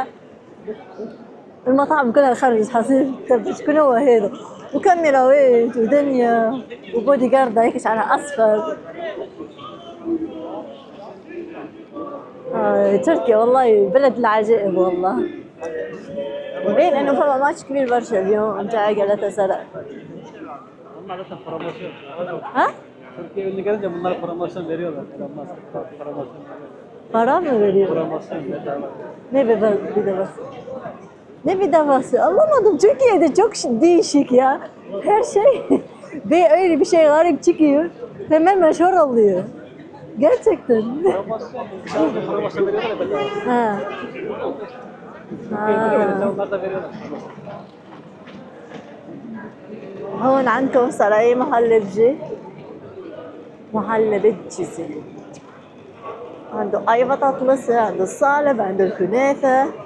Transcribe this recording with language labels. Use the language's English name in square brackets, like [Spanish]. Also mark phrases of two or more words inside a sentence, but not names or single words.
[Arabic] المطاعم كلها خرجت حصير شكون هو هذا، وكاميراوات ودنيا وبودي جارد هيك شعرها اصفر. تركيا والله بلد العجائب والله. باين انه فما ماتش كبير برشا اليوم نتاع جالاتا سراي. [Turkish] ها؟ Para mı veriyor? Ne bedavası? Anlamadım. Türkiye'de çok değişik ya. Her şey ve öyle bir şey garip çıkıyor. Hemen meşhur oluyor. Gerçekten. Ha. [Arabic] هون عندكم سراي محلبجي، محلبجي. عنده أي بطاطس، عنده الصالب، عنده الكنافة.